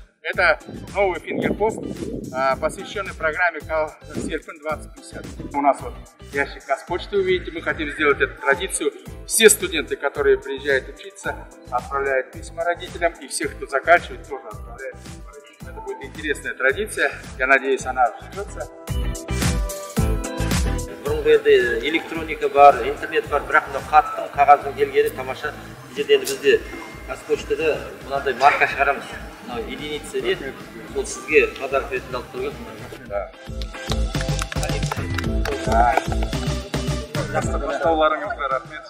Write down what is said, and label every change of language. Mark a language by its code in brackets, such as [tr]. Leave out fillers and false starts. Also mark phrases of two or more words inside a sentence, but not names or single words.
[ru] Это новый фингерпост, посвященный программе Серпин 2050. У нас вот ящик Казпочты, увидите, мы хотим сделать эту традицию. Все студенты, которые приезжают учиться, отправляют письма родителям, и все, кто заканчивает, тоже отправляют письма родителям. Это будет интересная традиция, я надеюсь, она приживется. [kk] Бұрынғы электроника бар, интернет бар, бірақ қаттың қағаздың келгені тамаша. Жерден бізде Казпочтада мынандай марка шығарамыз. [ru] Единица нет, [kk] сол сізге подарок ретінде алып тұрған. Бастауларыңызға рахмет.